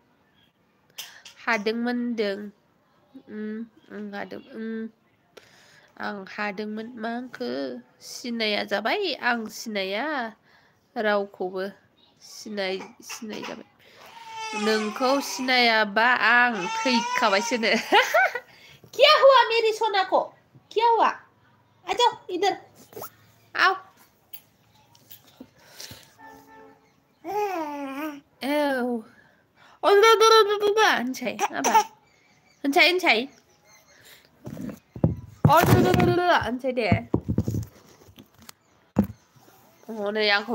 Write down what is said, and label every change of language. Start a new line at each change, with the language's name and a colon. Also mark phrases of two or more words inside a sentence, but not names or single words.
Bodo: होनदों आं हादोंमोन मा होनखो सिनाया जाबाय आं सिनाया रावखौबो सिनाय जाबाय नोंखौ सिनायाबा आं थैखाबायसोनो
Hindi: क्या हुआ मेरी सोना को क्या हुआ आ जाओ इधर आओ
Bodo: होनसै माबा होनसै होनसै दे हनै आंखौ